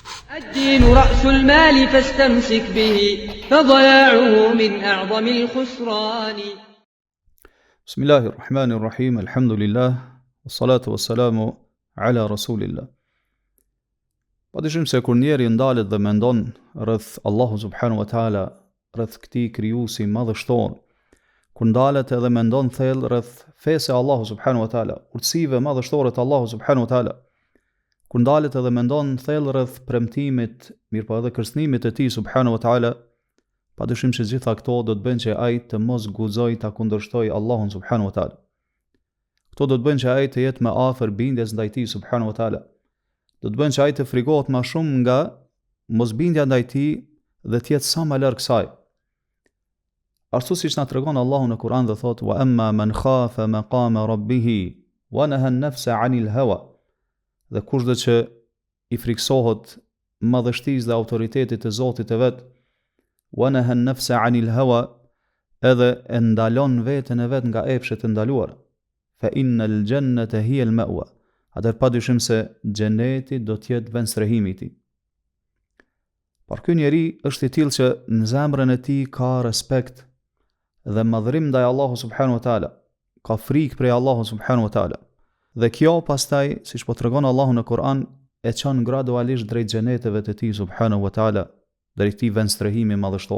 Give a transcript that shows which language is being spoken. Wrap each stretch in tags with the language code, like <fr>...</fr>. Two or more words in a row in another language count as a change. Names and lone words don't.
<ar>الدين رأس المال فاستمسك به فضياعه من أعظم الخسران. بسم الله الرحمن الرحيم الحمد لله والصلاة والسلام على رسول الله.</ar> <sq>Padyshim se kur njeri ndalet dhe mendon rreth Allahu</sq> <ar>سبحانه وتعالى,</ar> <sq>rreth këtij krijuesi madhështor, kur ndalet edhe mendon thellë rreth fesë Allahu</sq> <ar>سبحانه وتعالى,</ar> <sq>urtësive madhështore të Allahu</sq> <ar>سبحانه وتعالى,</ar> <sq>kur ndalet edhe mendon thellë rreth premtimit, mirëpo edhe kërcënimit të tij</sq> <ar>سبحانه وتعالى,</ar> <sq>padyshim se gjitha këto do të bëjnë që ai të mos guxojë ta kundërshtojë Allahun</sq> <ar>سبحانه وتعالى.</ar> <sq>Këto do të bëjnë që ai të jetë më afër bindjes ndaj tij</sq> <ar>سبحانه وتعالى.</ar> <sq>Do të bëjnë që ai të frikohet më shumë nga mosbindja ndaj tij dhe të jetë sa më larg kësaj. Ashtu siç na tregon Allahu në Kur'an dhe thotë:</sq> <ar>"وأما من خاف مقام ربه ونهى النفس عن الهوى."</ar> <sq>Dhe kushdo që i friksohet madhështisë dhe autoritetit të Zotit të vet,</sq> <ar>ونهى النفس عن الهوى,</ar> <sq>edhe e ndalon veten e vet nga epshet e ndaluara,</sq> <ar>فإن الجنة هي المأوى.</ar> <sq>Atëherë padyshim se xheneti do të jetë vend strehimi i tij. Por ky njeri është i tillë që në zemrën e tij ka respekt dhe madhërim ndaj Allahu</sq> <ar>سبحانه وتعالى,</ar> <sq>ka frikë prej Allahu</sq> <ar>سبحانه وتعالى.</ar> <sq>Dhe kjo pastaj, siç po tregon Allahu në Kur'an, e çon gradualisht drejt xheneteve të tij</sq> <ar>سبحانه وتعالى,</ar> <sq>drejt këtij vend strehimi madhështor.</sq>